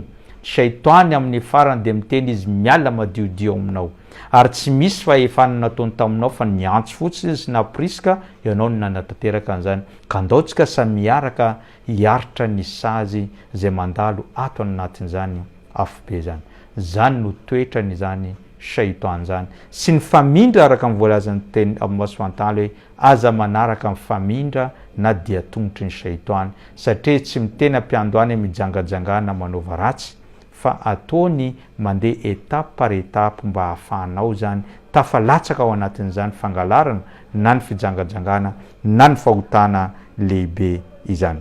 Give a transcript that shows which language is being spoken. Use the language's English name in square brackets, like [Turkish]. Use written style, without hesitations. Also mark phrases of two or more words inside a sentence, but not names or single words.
[Malagasy] Shaitany amin'ny farany dia miteny izy miala madiodio aminao ary tsy misy fahefana nataony taminao fa niantso fotsiny izy napirisika ianao no nanatanteraka an'izany, ka andaotsika samiaraka hiaritra ny sazy zay mandalo ato anatin'izany afobe zany. Zany no toetrany zany shaitany zany sy ny famindra araka amin'ny voalazan'ny teny [Arabic] الله سبحانه وتعالى [Malagasy] hoe aza manaraka amin'ny famindra na dia tongotry ny shaitany, satria tsy mitena mpiandoany mijangajangana manaova ratsy fa ataony mandeha [French] étape par étape [Malagasy] mba hahafahanao zany tafalatsaka ao anatin'izany fangalarana na ny fijangajangana na ny fahotana lehibe izany.